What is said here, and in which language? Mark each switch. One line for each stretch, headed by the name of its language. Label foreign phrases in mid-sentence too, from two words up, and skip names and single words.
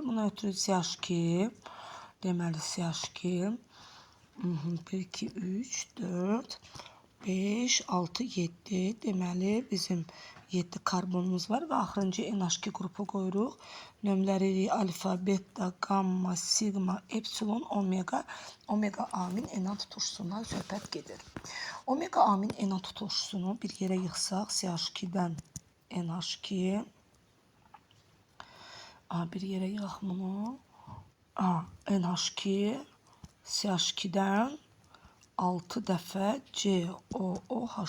Azerbaijani: Buna ötürü CH2, deməli CH2, 1, 2, 3, 4, 5, 6, 7, deməli bizim 7 karbonumuz var və axırıncı NH2 qrupu qoyuruq. Nömrələri alfa, beta, gamma, sigma, epsilon, omega. Omega amin enant turşusundan söhbət gedir. Omega amin enant turşusunu bir yerə yığsaq, CH2-dən NH2. Bir yerə yığaq bunu. NH2, CH2-dən 6 dəfə COOH.